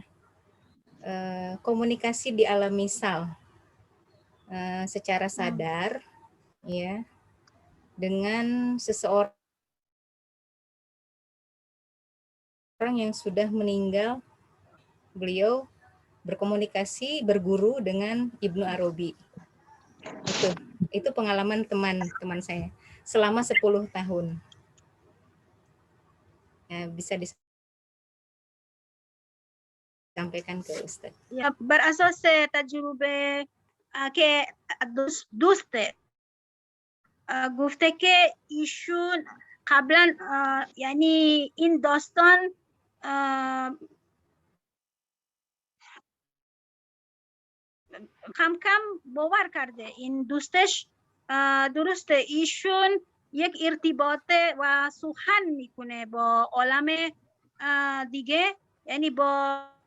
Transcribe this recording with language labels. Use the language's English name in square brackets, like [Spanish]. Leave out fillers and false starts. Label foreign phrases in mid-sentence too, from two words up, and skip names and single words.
[Indonesian] Komunikasi di alam misal secara sadar ya dengan seseorang yang sudah meninggal, beliau berkomunikasi berguru dengan Ibnu Arabi. Itu pengalaman teman saya selama 10 tahun. Ya, bisa disampaikan ke Ustaz. Ya, berasas [Persian] تجربه که دوسته گفته که ایشون قبلا یعنی این داستان کم کم باور کرده این دوستش درسته ایشون یک ارتباط و سخن میکنه با عالم دیگه یعنی با